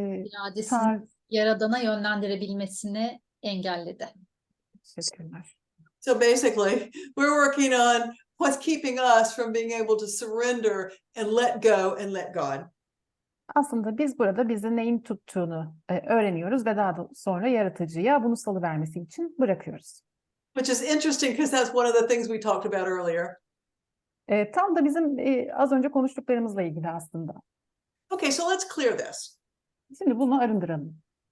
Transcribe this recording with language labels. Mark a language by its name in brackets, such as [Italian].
[Turkish] İradesini Yaradan'a yönlendirebilmesini engelledi. teşekkürler. [English] So basically, we're working on what's keeping us from being able to surrender and let go and let God. [Turkish] Aslında biz burada bizi neyin tuttuğunu öğreniyoruz ve daha sonra yaratıcıya bunu salıvermesi için bırakıyoruz. [English] Which is interesting because that's one of the things we talked about earlier. [Turkish] Tam da bizim az önce konuştuklarımızla ilgili aslında. [English] Okay, so let's clear this. [Turkish] Şimdi bunu arındıralım.